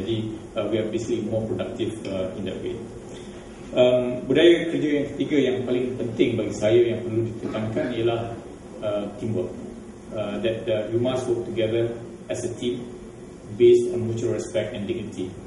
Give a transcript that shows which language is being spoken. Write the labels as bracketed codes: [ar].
[en] Jadi we are basically more productive in that way. [id] Budaya kerja yang ketiga yang paling penting bagi saya yang perlu ditekankan ialah teamwork. [en] That you must work together as a team based on mutual respect and dignity.